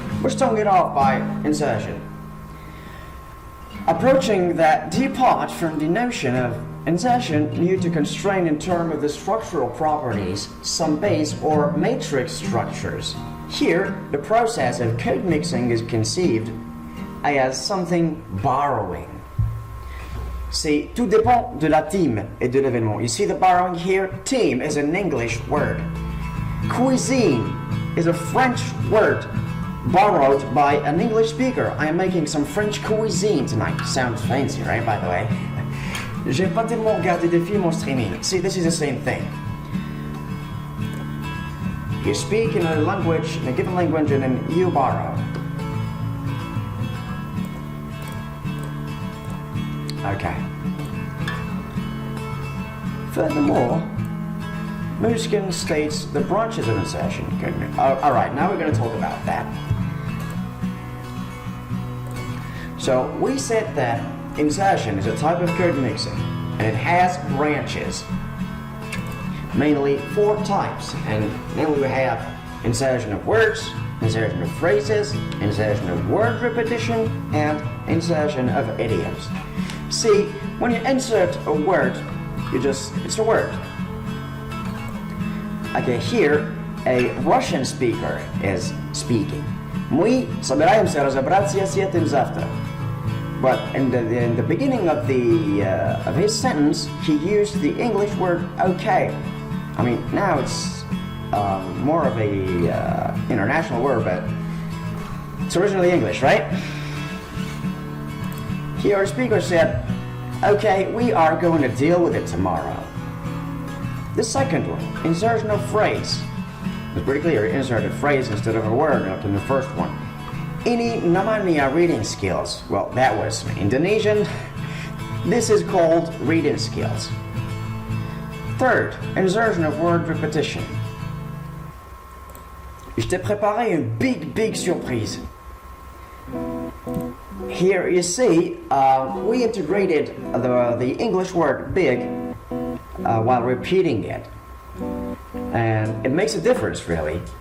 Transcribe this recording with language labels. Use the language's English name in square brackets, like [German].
[English] We're starting it off by insertion. Approaching that depart from the notion of insertion due to constraint in terms of the structural properties, some base or matrix structures. Here, the process of code mixing is conceived as something borrowing. [French] C'est tout dépend de la team et de l'événement. [English] You see the borrowing here? Team is an English word. Cuisine is a French word borrowed by an English speaker. I am making some French cuisine tonight. Sounds fancy, right, by the way? [French] J'ai pas tellement regardé des films en streaming. [English] See, this is the same thing. You speak in a language, in a given language, and then you borrow. Okay. Furthermore, Mushkin states the branches of insertion. Alright, now we're going to talk about that. So we said that insertion is a type of code mixing, and it has branches, mainly 4 types, and then we have insertion of words, insertion of phrases, insertion of word repetition, and insertion of idioms. See, when you insert a word, it's a word. Okay, here a Russian speaker is speaking. [Russian] Мы собираемся разобраться с этим завтра. [English] But in the beginning of his sentence, he used the English word okay. I mean, now it's more of a international word, but it's originally English, right? Here, our speaker said, okay, we are going to deal with it tomorrow. The second one, insertion of phrase. It's pretty clear, insert a phrase instead of a word up in the first one. [Indonesian] Ini namanya [English] reading skills. Well, that was Indonesian. This is called reading skills. Third, insertion of word repetition. [French] Je t'ai préparé une big surprise. [English] Here you see, we integrated the English word big while repeating it. And it makes a difference, really.